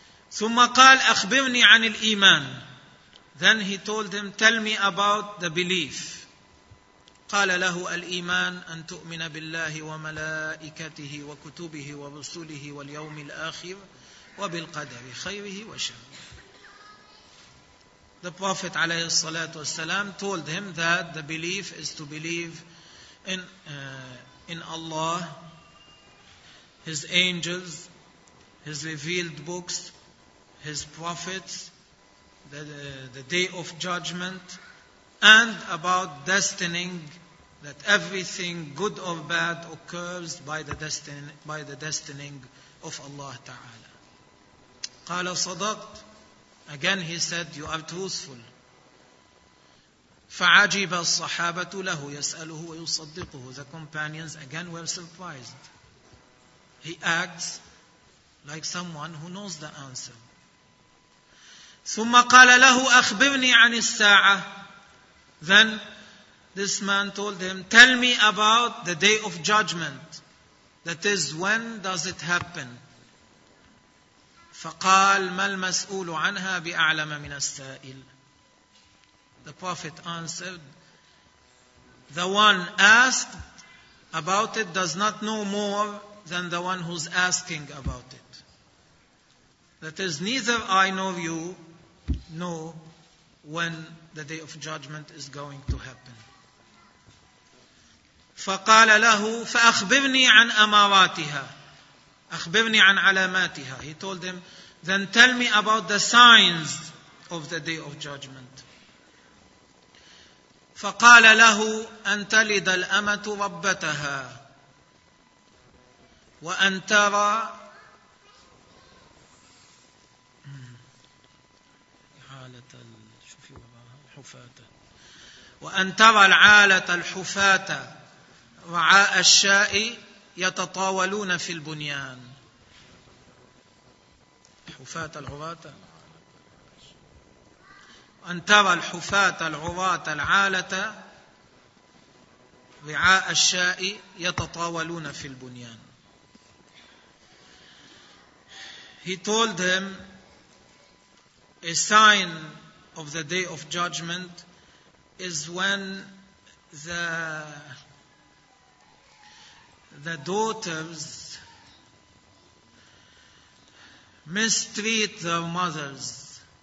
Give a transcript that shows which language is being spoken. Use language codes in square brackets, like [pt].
[ar] ثم قال أخبرني عن الإيمان. [en] Then he told him, tell me about the belief. [ar] قال له الإيمان أن تؤمن بالله وملائكته وكتبه ورسله واليوم الآخر وبالقدر خيره وشره. [en] The Prophet عليه الصلاة والسلام told him that the belief is to believe in Allah, His angels, His revealed books, His prophets, the day of judgment, and about destining, that everything good or bad occurs by the destining of Allah Ta'ala. [ar] قال صدقت. [en] Again he said, you are truthful. [ar] فعجب الصحابة له يسأله ويصدقه. [en] The companions again were surprised. He acts like someone who knows the answer. [ar] ثم قال له أخبرني عن الساعة. [en] Then this man told him, tell me about the day of judgment. That is, when does it happen? [ar] فقال ما المسؤول عنها بأعلم من السائل. [en] The Prophet answered, the one asked about it does not know more than the one who's asking about it. That is, neither I nor you know when the day of judgment is going to happen. [ar] فقال له فأخبرني عن أماراتها. أخبرني عن علاماتها. [en] He told him, then tell me about the signs of the day of judgment. [ar] فقال له أن تلد الأمة ربتها وأن ترى حالة الحفاة وأن ترى العالة الحفاة رعاء الشاء يتطاولون في البنيان. حفاة العراة، أن ترى الحفاة العراة العالة رعاء الشاء يتطاولون في البنيان. [en] He told him, a sign of the day of judgment is when the daughters mistreat their mothers.